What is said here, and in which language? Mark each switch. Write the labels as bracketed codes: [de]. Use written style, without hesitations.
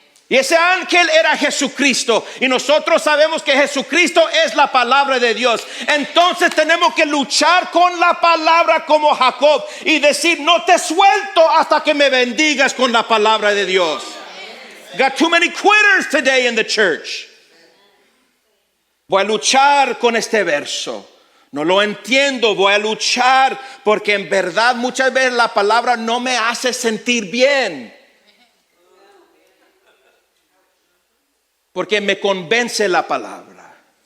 [es] Y ese ángel era Jesucristo. Y nosotros sabemos que Jesucristo es la palabra de Dios. Entonces tenemos que luchar con la palabra como Jacob y decir: no te suelto hasta que me bendigas con la palabra de Dios. [en] Got too many quitters today in the church. [es] Voy a luchar con este verso. No lo entiendo, voy a luchar, porque en verdad muchas veces la palabra no me hace sentir bien. Porque me convence la palabra.